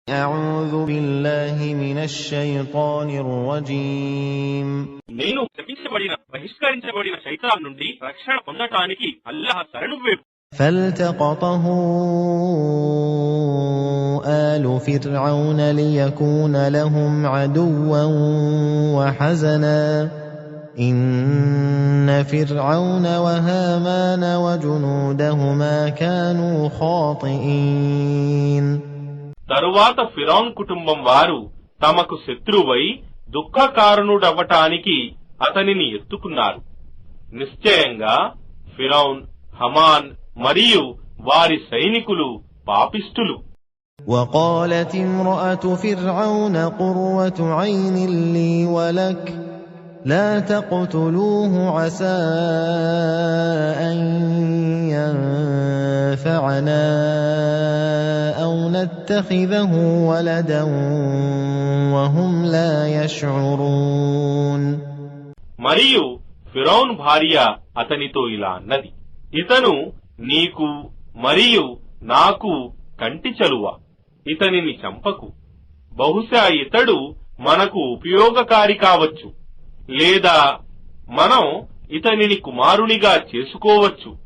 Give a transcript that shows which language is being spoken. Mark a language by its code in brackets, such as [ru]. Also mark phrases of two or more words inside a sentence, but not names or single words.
[ar] أعوذ بالله من الشيطان الرجيم [te] నేను శపించబడిన బహిష్కరించబడిన శైతాన్ నుండి రక్షణ పొందటానికి అల్లాహ్ శరణు వేపు. [ar] فالتقطه آل فرعون ليكون لهم عدوا وحزنا إن فرعون وهامان وجنودهما كانوا خاطئين. [te] తరువాత ఫిరౌన్ కుటుంబం వారు తమకు శత్రువై దుఃఖకారణుడవ్వటానికి అతనిని ఎత్తుకున్నారు. నిశ్చయంగా ఫిరౌన్, హమాన్ మరియు వారి సైనికులు పాపిష్టులు. [ar] وقالت امرأة فرعون قرة عين لي ولك لا تقتلوه عسى أن ينفعنا أو نتخذه ولدا وهم لا يشعرون. [te] మరియు ఫిరౌన్ భార్య అతనితో ఇలా అన్నది, ఇతను నీకు మరియు నాకు కంటి చలువ, ఇతనిని చంపకు. బహుశా ఇతడు మనకు ఉపయోగకారి కావచ్చు, లేదా మనం ఇతనిని కుమారునిగా చేసుకోవచ్చు.